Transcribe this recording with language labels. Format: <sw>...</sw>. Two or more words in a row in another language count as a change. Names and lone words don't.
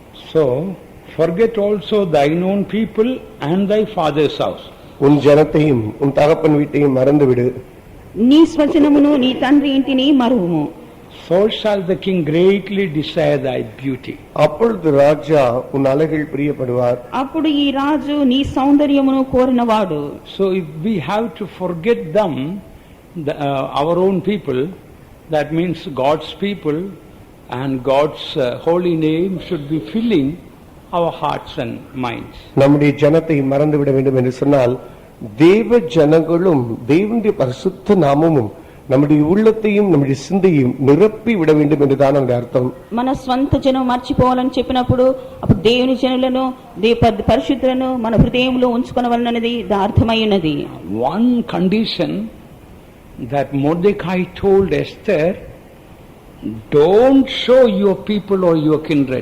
<en>So, forget also thine own people and thy father's house.</en> <ta>உன் ஜனத்தையும் உன் தகப்பன் வீட்டையும் மறந்துவிடு.</ta> <te>నీ స్వజనమును నీ తండ్రి ఇంటిని మరువుము.</te> <en>So shall the king greatly desire thy beauty.</en> <ta>அப்பொழுது ராஜா உன் அழகில் பிரியப்படுவார்.</ta> <te>అప్పుడు ఈ రాజు నీ సౌందర్యమును కోరినవాడు.</te> <en>So if we have to forget them, our own people, that means God's people and God's holy name should be filling our hearts and minds.</en> <ta>நம்முடைய ஜனத்தை மறந்துவிட வேண்டும் என்று சொன்னால் தேவ ஜனங்களும் தேவனுடைய பரிசுத்த நாமமும் நம்முடைய உள்ளத்தையும் நம்முடைய சிந்தையும் நிரப்பி விட வேண்டும் என்றுதான் அந்த அர்த்தம்.</ta> <te>మన స్వంత జనం మర్చిపోవాలని చెప్పినప్పుడు అప్పుడు దేవుని జనులను పరిశుద్ధులను మన హృదయంలో ఉంచుకొనవలనది అర్థమై ఉన్నది.</te> <en>One condition that Mordecai told Esther, don't show your people or your kindred.</en>